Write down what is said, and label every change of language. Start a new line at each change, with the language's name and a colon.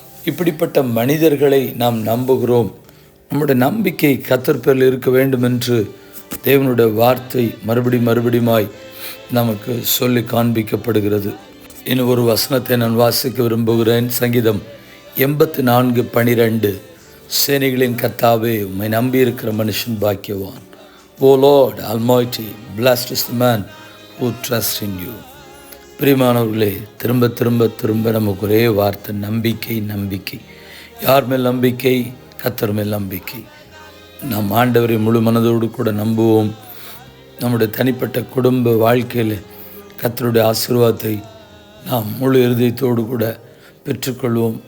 Tamil: இப்படிப்பட்ட மனிதர்களை நாம் நம்புகிறோம். நம்முடைய நம்பிக்கை கர்த்தர் பேரில் இருக்க வேண்டும் என்று தேவனுடைய வார்த்தை மறுபடியுமாய் நமக்கு சொல்லி காண்பிக்கப்படுகிறது. இன்னும் ஒரு வசனத்தை நான் வாசிக்க விரும்புகிறேன். சங்கீதம் 84:12, சேனைகளின் கர்த்தாவே, உம்மை நம்பியிருக்கிற மனுஷன் பாக்கியவான்.
English: O Lord Almighty, blessed is the man who trusts in you.
Tamil: பிரியமானவர்களே, திரும்ப திரும்ப திரும்ப நமக்கு ஒரே வார்த்தை, நம்பிக்கை. நம்பிக்கை யார் மேல் நம்பிக்கை? கர்த்தர் மேல் நம்பிக்கை. நாம் ஆண்டவரை முழு மனதோடு கூட நம்புவோம். நம்முடைய தனிப்பட்ட குடும்ப வாழ்க்கையில் கர்த்தருடைய ஆசீர்வாதத்தை நாம் முழு இருதயத்தோடு கூட பெற்றுக்கொள்வோம்.